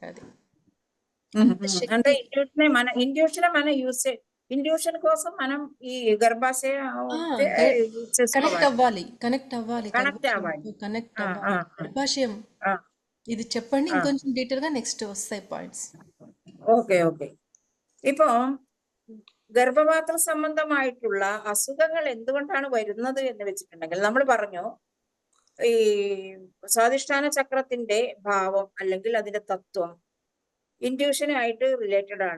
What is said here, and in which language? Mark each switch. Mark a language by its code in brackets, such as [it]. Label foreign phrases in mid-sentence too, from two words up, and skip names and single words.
[te] అది అంత అంటే శక్తి. ఇండ్యూషన్ కోసం మనం ఈ గర్భాశయ కనెక్ట్ చేసుకోవాలి, అవ్వాలి, కనెక్ట్ అవ్వాలి, కనెక్ట్ అవ్వాలి. గర్భాశయంతో కనెక్ట్ ఆ, అవ్వాలి. ఆ, గర్భాశయం ఆ, ఇది చెప్పండి, ఆ. ఇంకొంచెం డీటెయిల్గా నెక్స్ట్ వస్తాయి పాయింట్స్. [en] okay okay. [ml] ഇപ്പോ ഗർഭപാത്ര സംബന്ധമായിട്ടുള്ള അസുഖങ്ങൾ എന്തുകൊണ്ടാണ് വരുന്നത് എന്ന് വെച്ചിട്ടുണ്ടെങ്കിൽ നമ്മൾ പറഞ്ഞു ഈ സ്വാധിഷ്ഠാന ചക്രത്തിന്റെ ഭാവം അല്ലെങ്കിൽ അതിന്റെ തത്വം ഇൻഡ്യൂഷനുമായിട്ട് റിലേറ്റഡ് ആണ്.